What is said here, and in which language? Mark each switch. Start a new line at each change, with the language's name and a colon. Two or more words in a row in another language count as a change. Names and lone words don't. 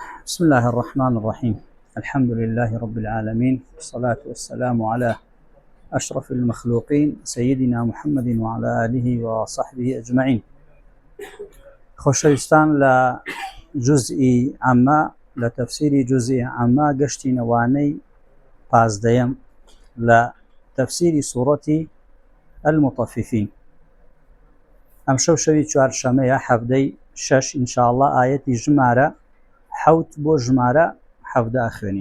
Arabic: بسم الله الرحمن الرحيم. الحمد لله رب العالمين، والصلاة والسلام على أشرف المخلوقين سيدنا محمد وعلى آله وصحبه أجمعين.
Central Kurdish: خۆشەویستان لە جزئی عامە لە تەفسیری جزئی عامە گەشتی نەوانەی پازدەیەم لە تەفسیری سوورەتی المطففین. ئەم شەوی چوارشەمەیە هەفتەی 6 ئینشاءالله ئایەتی ژمارە 7 بۆ ژمارە 17 خوێنین.